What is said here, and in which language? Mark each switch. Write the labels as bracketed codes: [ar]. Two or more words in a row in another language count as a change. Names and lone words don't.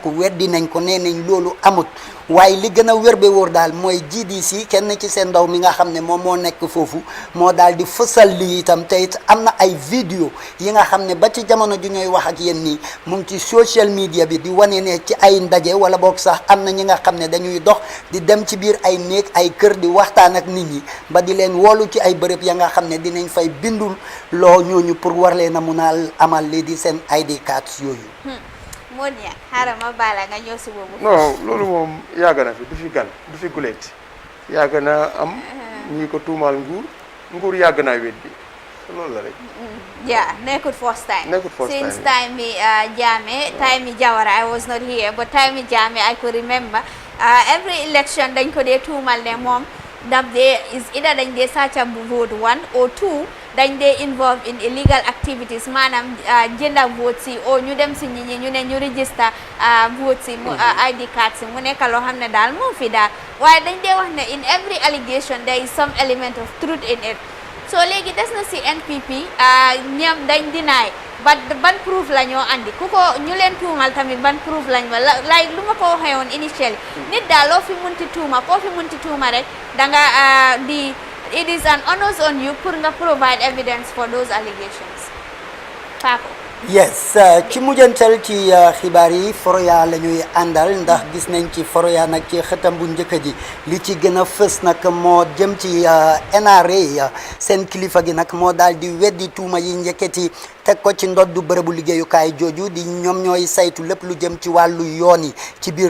[wo] weddi nañ ko nee nañ loolu amut waaye li gën a wér be wóor daal mooy GDC kenn ci seen ndaw mi nga xam ne moom moo nekk foofu moo daal di fësal lii itam te it am na ay vidéo yi nga xam ne ba ci jamono ju ñooy wax ak yéen nii mu ngi ci [en] social media [wo] bi di wane ne ci ay ndaje wala boog sax am na ñi nga xam ne dañuy dox di dem ci biir ay néeg ay kër di waxtaan ak nit ñi ba di leen wolu ci ay bërëb ya nga xam ne dinañ fay bindul loo ñooñu pour war leen a mun a amal lii di seen [en] ID cards [wo] yooyu. Monia xaaral ma baala nga ñëw si boobu. non loolu moom yàgg na fi du fi gan du fi guleet yàgg na am ñi ko tuumaal nguur yàgg naa weddi loolu la rek. yeah nekkul [en] first time. Since time [wo] mi Jammeh time mi Jawara [en] I was not here but time [wo] mi Jammeh [en] I could remember every election [wo] dañ ko dee tuumal ne moom daf dee [en] is either [wo] dañ dee sàcca bu vote 1 or 2 dañ dee [en] involve in illegal activities [wo] maanaam jënda vote si o ñu dem si ñi ñu ne ñu [en] register vote [wo] si [en] ID card [wo] si mu nekk loo xam ne daal moo fi daal waaye dañ dee wax ne [en] in every allegation there is some element of truth in it [wo] so léegi des na si NPP ñoom dañ deny ban proof la ñoo andi ku ko ñu leen tuumal tamit ban proof lañ wa like lu ma ko waxee woon initially nit daal loo fi munti tuuma koo fi munti tuuma rek danga di [en] it is an onus on you [wo] pour nga [en] provide evidence for those allegations [wo] Paco. yes ci mujjantal ci xibaar yi Foroyaa la ñuy àndal ndax gis nañ ci Foroyaa nag ci xëtam bu njëkk ji li ci gën a fës nag moo jëm ci NRA seen kilifa gi nag moo daal di weddi tuuma yi njëkkati teg ko ci ndoddu bërëbu liggéeyukaay jooju di ñoom ñooy saytu lépp lu jëm ci wàllu yoon yi ci biir